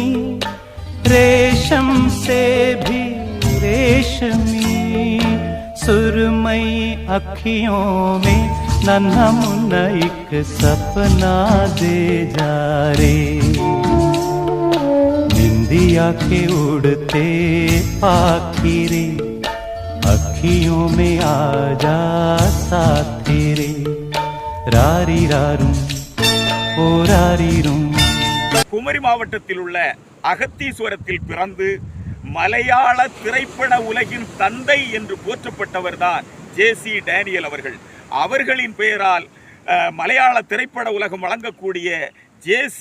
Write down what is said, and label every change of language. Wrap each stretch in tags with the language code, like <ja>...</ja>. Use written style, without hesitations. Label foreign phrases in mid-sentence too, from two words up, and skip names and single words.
<hi>रेशम से भी रेशमी, सुरमई अखियों में नन्हा मुन्ना एक सपना दे जा रे, निंदिया के उड़ते पाखी रे अखियों में आजा साथी रे, रारी रारूं ओ रारी रूं.</hi> <ta>குமரி மாவட்டத்தில் உள்ள அகத்தீஸ்வரத்தில் பிறந்து மலையாள திரைப்பட உலகின் தந்தை என்று போற்றப்பட்டவர்தான் ஜே.சி. டேனியல் அவர்கள். அவர்களின் பெயரால் மலையாள திரைப்பட உலகம் வழங்கக்கூடிய ஜே.சி.</ta>